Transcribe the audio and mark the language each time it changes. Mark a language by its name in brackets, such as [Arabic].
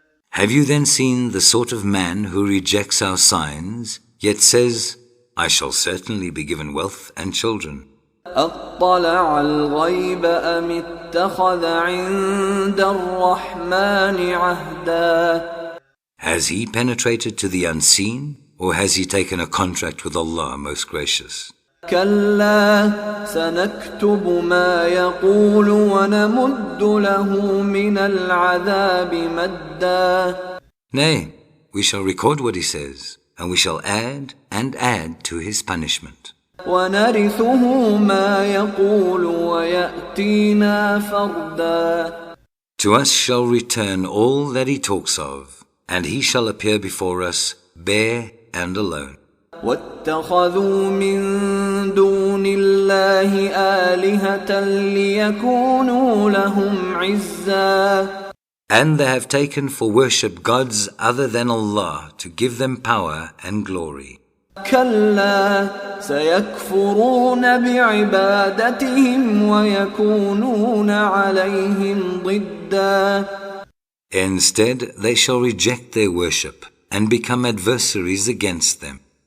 [English] Have you then seen the sort of man who rejects our signs, yet says, I shall certainly be given wealth and children? [Arabic] أَطَّلَعَ الْغَيْبَ أَمِ اتخذ عند الرحمن عهدا. [English] Has he penetrated to the unseen, or has he taken a contract with Allah most gracious? [Arabic] كلا سنكتب ما يقول ونمد له من العذاب مدا. [English] Nay, we shall record what he says, and we shall add and add to his punishment. [Arabic] ونرثه ما يقول ويأتينا فردا. [English] To us shall return all that he talks of, and he shall appear before us bare and alone. [Arabic] واتخذوا من دون الله آلهة ليكونوا لهم عزا. [English] And they have taken for worship gods other than Allah to give them power and glory. [Arabic] كلا سيكفرون بعبادتهم ويكونون عليهم ضدا. [English] Instead, they shall reject their worship and become adversaries against them.